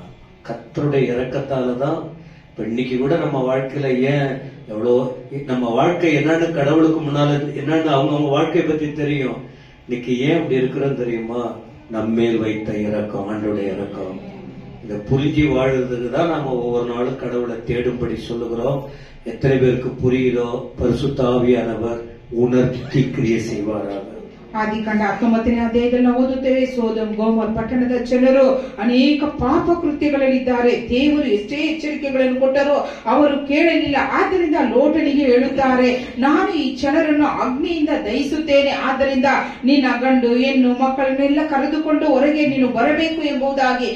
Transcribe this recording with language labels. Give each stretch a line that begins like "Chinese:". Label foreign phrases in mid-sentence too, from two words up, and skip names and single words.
Tamil: கர்த்தருடைய இரக்கத்தாலதான் இன்னைக்கு கூட நம்ம வாழ்க்கையில ஏன் எவ்வளோ நம்ம வாழ்க்கை என்னன்னு கடவுளுக்கு முன்னால என்னன்னு அவங்க வாழ்க்கையை பத்தி தெரியும். இன்னைக்கு ஏன் இப்படி இருக்கிறோம் தெரியுமா? நம்மேல் வைத்த இரக்கம், ஆண்டோடைய இரக்கம். இதை புரிஞ்சு வாழ்றதுக்கு தான் நாம ஒவ்வொரு நாளும் கடவுளை தேடும்படி சொல்லுகிறோம். எத்தனை பேருக்கு புரியுதோ? பரிசுத்த ஆவியானவர் உணர்த்தி கிரியை செய்வாராக.
Kannada: ಆದಿಕಾಂಡ 19ನೇ ಅಧ್ಯಾಯದಲ್ಲಿ ನಾವು ಓದುತ್ತೇವೆ, ಸೋದಮ್ ಗೋಮೋರ್ ಪಟ್ಟಣದ ಜನರು ಅನೇಕ ಪಾಪ ಕೃತ್ಯಗಳಲ್ಲಿದ್ದಾರೆ. ದೇವರು ಎಷ್ಟೇ ಎಚ್ಚರಿಕೆಗಳನ್ನು ಕೊಟ್ಟರು, ಅವರು ಕೇಳಲಿಲ್ಲ. ಆದ್ದರಿಂದ ಲೋಟನಿಗೆ ಹೇಳುತ್ತಾರೆ, ನಾನು ಈ ಜನರನ್ನು ಅಗ್ನಿಯಿಂದ ದಹಿಸುತ್ತೇನೆ, ಆದ್ದರಿಂದ ನಿನ್ನ ಗಂಡು ಹೆಣ್ಣು ಮಕ್ಕಳನ್ನೆಲ್ಲ ಕರೆದುಕೊಂಡು ಹೊರಗೆ ನೀನು ಬರಬೇಕು ಎಂಬುದಾಗಿ.